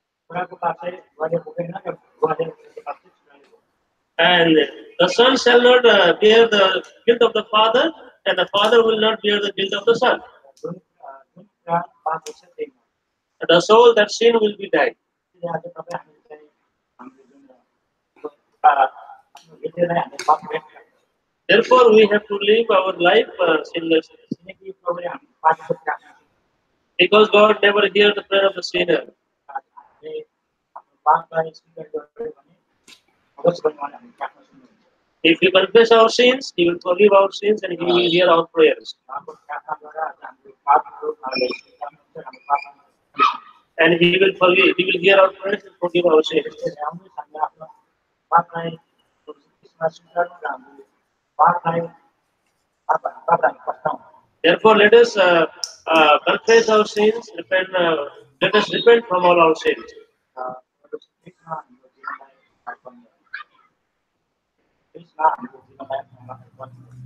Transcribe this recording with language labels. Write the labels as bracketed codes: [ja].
[ne] छोराको पाप चाहिँ बुवाले भोग्दैन र बुवाले गरेको पाप चाहिँ छोराले भोग्दैन [en] and the son shall not bear the guilt of the father, and the father will not bear the guilt of the son. [ne] जुन जुन कुरा पाप गर्छ त्यही मर्छ [en] And the soul that sin will be died. [ne] त्यसले आज तपाईँ हामीले चाहिँ हाम्रो जुन आफ्नो हृदयलाई हामीले पाप गरेका [en] Therefore, we have to live our life sinlessly, [ne] किनकि प्रभुले हाम्रो पापको प्रार्थना [en] because God never hears the prayer of the sinner. [ne] हामीले आफ्नो पापलाई स्वीकार गर्यो भने अवश्य पनि उहाँले हाम्रो प्रार्थना सुन्नुहुन्छ [en] If we confess our sins, He will forgive our sins and He will hear our prayers. [ne] उहाँको प्रार्थनाद्वारा आज हाम्रो पापहरू उहाँले स्वीकार्नुहुन्छ हाम्रो पापमा [en] And He will forgive, He will hear our prayers and forgive our sins. [ne] त्यसले आउनुहोस् हामीले आफ्नो पापलाई त्यसमा स्वीकार्नु र हाम्रो पापलाई पापलाई पस्ताउँ [en] Therefore, let us confess our sins, repent, let us repent from all our sins. [ne] त्यसमा हाम्रो जीवनलाई अर्पण गरौँ त्यसमा हाम्रो जीवनलाई अर्पण गरौँ